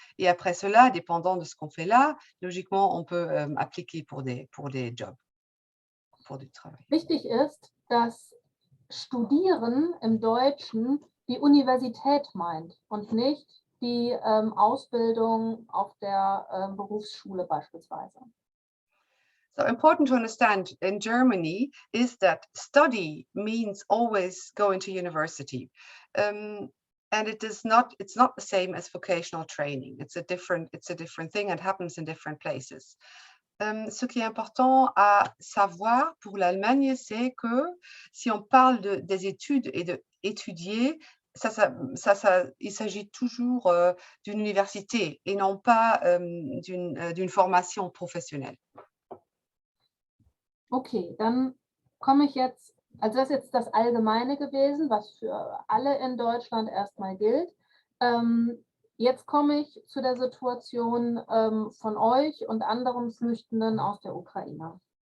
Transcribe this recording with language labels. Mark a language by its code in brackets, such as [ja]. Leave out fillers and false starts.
[fr] Et après cela, dépendant de ce qu'on fait là, logiquement, on peut appliquer pour des jobs, pour du travail. [de] Wichtig ist, dass Studieren im Deutschen die Universität meint und nicht die Ausbildung auf der Berufsschule beispielsweise. [en] So important to understand in Germany is that study means always going to university. And it's not the same as vocational training. It's a different thing and happens in different places. [fr] Ce qui est important à savoir pour l'Allemagne, c'est que si on parle des études et d'étudier, il s'agit toujours d'une université et non pas d'une formation professionnelle. [de] Okay, dann komme ich jetzt, also das ist jetzt das Allgemeine gewesen, was für alle in Deutschland erstmal gilt. Jetzt komme ich zu der Situation von euch und anderen Flüchtenden aus der Ukraine.